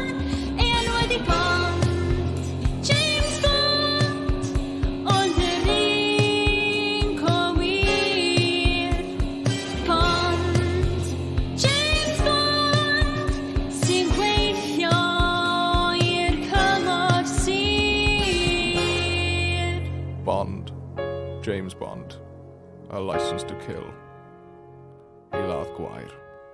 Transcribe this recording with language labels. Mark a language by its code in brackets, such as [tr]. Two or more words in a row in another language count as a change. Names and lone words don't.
[cy] Ei enw ydi Bond, James Bond, ond yr un cywir. Bond, James Bond, sy'n gweithio i'r Cyngor Sir. Bond. James Bond. [en] A license to kill. [cy] I ladd gwair.